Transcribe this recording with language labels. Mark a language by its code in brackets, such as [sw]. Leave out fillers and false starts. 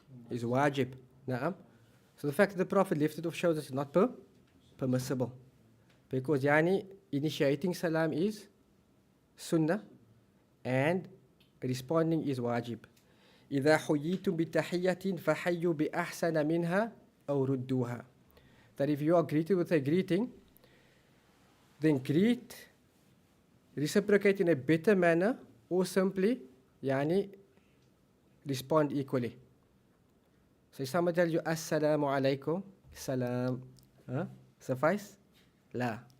[en] Is wajib. Na'am. So the fact that the Prophet left it off shows us it's not permissible. Because initiating salam is sunnah and responding is wajib. [ar] إذا حييتم بتحية فحيوا بأحسن منها أو ردوها. [en] That if you are greeted with a greeting, then reciprocate in a better manner, or simply respond equally. So if someone tells you Assalamu alaikum, salam, suffice? La.